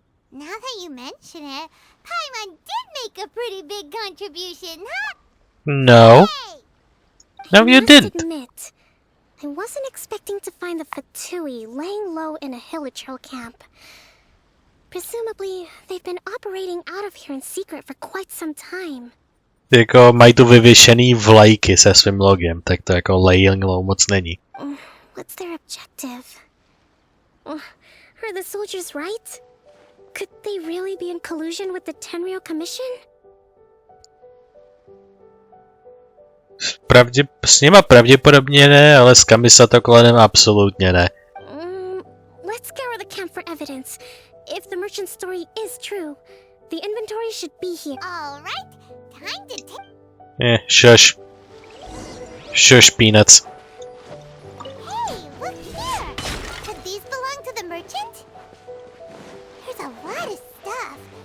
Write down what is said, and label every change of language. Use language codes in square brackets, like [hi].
[en] Now that you mention it, Paimon did make a pretty big contribution, huh? No. Hey! No, you must didn't. Admit, I wasn't expecting to find the Fatui laying low in a Hilichurl camp. Presumably, they've been operating out of here in secret for quite some time. [cs] Jako mají tu vyvěšený vlajky se svým logem, tak to jako [en] laying low [cs] moc není. [en] What's their objective? Are the soldiers right? Could they really be in collusion with the Tenryou Commission? [cs] S nima pravděpodobně ne, ale s Kamisatokolenem absolutně ne. [en] Let's scour the camp for evidence. If the merchant story is true, the inventory should be here. All right, time to take. Shush. Shush, peanuts. Hey, look here. Could these belong to the merchant? There's a lot of stuff.